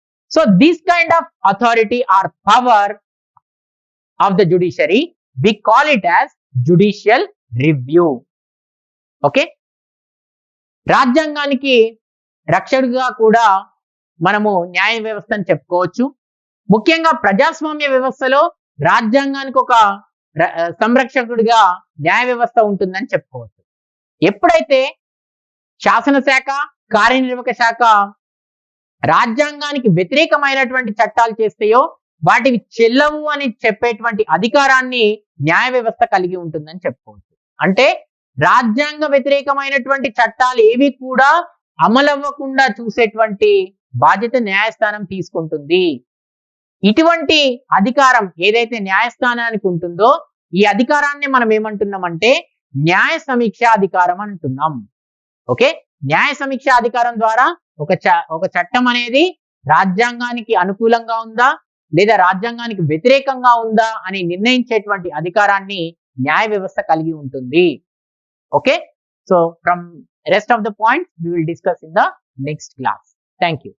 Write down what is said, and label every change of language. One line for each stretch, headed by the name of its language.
English: So this kind of authority or power of the judiciary, we call it as judicial review.
Telugu: Okay, రాజ్యాంగానికి రక్షకుడిగా కూడా మనము న్యాయ వ్యవస్థను చెప్పుకోవచ్చు. ముఖ్యంగా ప్రజాస్వామ్య వ్యవస్థలో రాజ్యాంగానికి ఒక సంరక్షకుడిగా న్యాయ వ్యవస్థ ఉంటుందని చెప్పుకోవచ్చు. ఎప్పుడైతే శాసనశాఖ, కార్యనిర్వాహక శాఖ రాజ్యాంగానికి వ్యతిరేకమైనటువంటి చట్టాలు చేస్తాయో వాటివి చెల్లవు అని చెప్పేటువంటి అధికారాన్ని న్యాయ వ్యవస్థ కలిగి ఉంటుందని చెప్పుకోవచ్చు. అంటే రాజ్యాంగ వ్యతిరేకమైనటువంటి చట్టాలు ఏవి కూడా అమలవ్వకుండా చూసేటువంటి బాధ్యత న్యాయస్థానం తీసుకుంటుంది. ఇటువంటి అధికారం ఏదైతే న్యాయస్థానానికి ఉంటుందో ఈ అధికారాన్ని మనం ఏమంటున్నామంటే న్యాయ సమీక్ష అధికారం అంటున్నాం. ఓకే, న్యాయ సమీక్ష అధికారం ద్వారా ఒక చట్టం అనేది రాజ్యాంగానికి అనుకూలంగా ఉందా లేదా రాజ్యాంగానికి వ్యతిరేకంగా ఉందా అని నిర్ణయించేటువంటి అధికారాన్ని న్యాయ వ్యవస్థ కలిగి ఉంటుంది.
English: Okay, so from rest of the points we will discuss in the next class. Thank you.